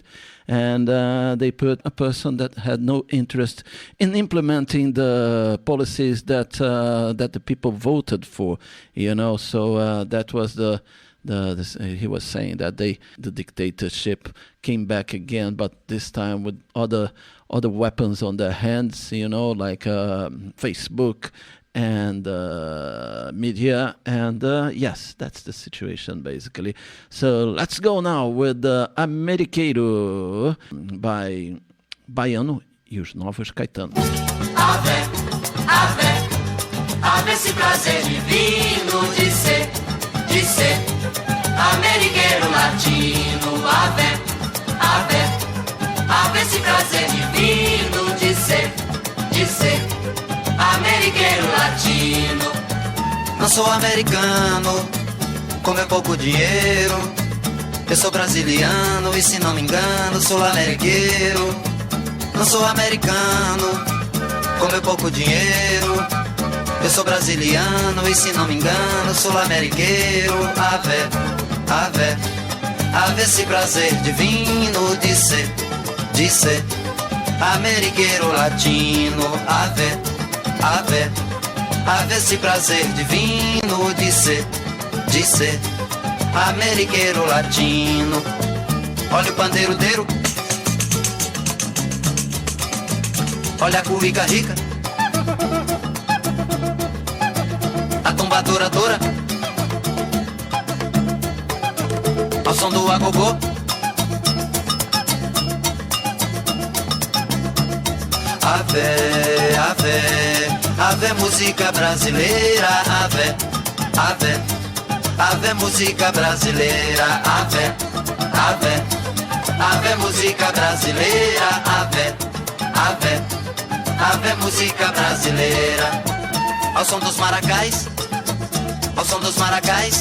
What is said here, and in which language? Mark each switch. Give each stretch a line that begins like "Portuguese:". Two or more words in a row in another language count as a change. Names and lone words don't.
English: And they put a person that had no interest in implementing the policies that the people voted for, So that was he was saying that the dictatorship came back again, but this time with other weapons on their hands, like Facebook and media, and yes, that's the situation basically. So let's go now with Ameriqueiro by Baiano e os Novos Caetanos.
Portuguese: Ave, ave, ave esse prazer divino de ser ameriqueiro latino. Ave, ave, ave esse prazer divino de ser ameriqueiro latino. Não sou americano, com meu pouco dinheiro. Eu sou brasiliano e se não me engano sou ameriqueiro. Não sou americano, com meu pouco dinheiro. Eu sou brasiliano e se não me engano sou ameriqueiro. Ave, ave, ave esse prazer divino de ser ameriqueiro latino. Ave, ave, ave esse prazer divino de ser ameriqueiro latino. Olha o pandeirodeiro, olha a cuíca rica, a tombadora dora, ao som do agogô. Ave, ave, ave música brasileira. Ave, ave, ave música brasileira. Ave, ave, ave música brasileira. Ave, ave, ave música brasileira. Ao som dos maracais, ao som dos maracais.